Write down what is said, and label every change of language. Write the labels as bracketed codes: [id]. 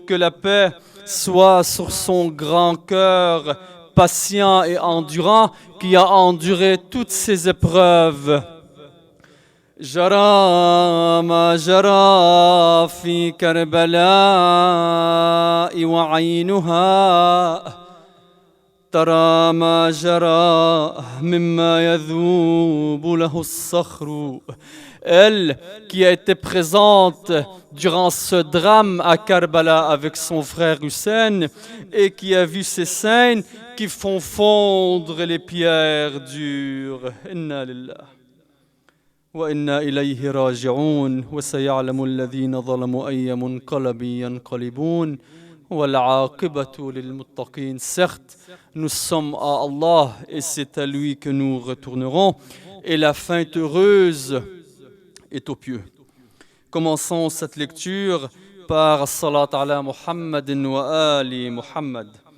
[fr] Que la paix soit sur son grand cœur patient et endurant qui a enduré toutes ces épreuves. [ar] جرى ما جرى في كربلاء وعينها ترى ما جرى مما يذوب له الصخر. [fr] Elle qui a été présente durant ce drame à Karbala avec son frère Hussein et qui a vu ces scènes qui font fondre les pierres dures. [ar] Inna lillah وإنا إليه راجعون وسيعلم الذين ظلموا أي منقلب ينقلبون والعاقبة للمتقين. [fr] Certes, nous sommes à Allah et c'est à lui que nous retournerons et la fin heureuse est aux pieux. Commençons cette lecture par [ar] Salat ala Muhammadin wa ali Muhammad.